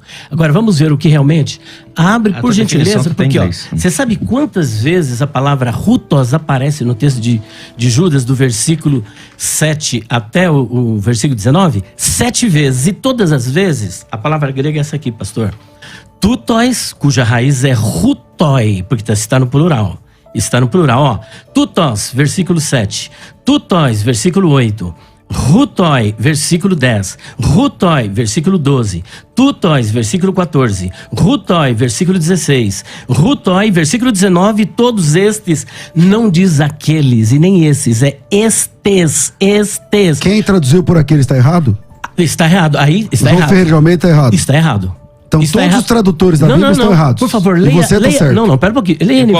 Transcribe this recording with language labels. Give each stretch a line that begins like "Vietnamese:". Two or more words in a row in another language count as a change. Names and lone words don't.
Portuguese: Agora vamos ver o que realmente. Abre, por gentileza, porque você sabe quantas vezes a palavra rutos aparece no texto de Judas, do versículo 7 até o versículo 19? 7 vezes. E todas as vezes, a palavra grega é essa aqui, pastor. Tutóis, cuja raiz é rutói, porque está no plural. Está no plural, Tutos, versículo 7. Tutóis, versículo 8. Rutói, versículo 10. Rutói, versículo 12. Tutóis, versículo 14. Rutói, versículo 16. Rutói, versículo 19. Todos estes não diz aqueles e nem esses, é estes. Quem traduziu por aquele está errado? Está errado. Aí está João errado. Ferreira de Almeida está errado. Está errado. Então está todos errado. Os tradutores da Bíblia estão errados. Por favor, leia. E você está certo. Não, pera um pouquinho. Leia NVI.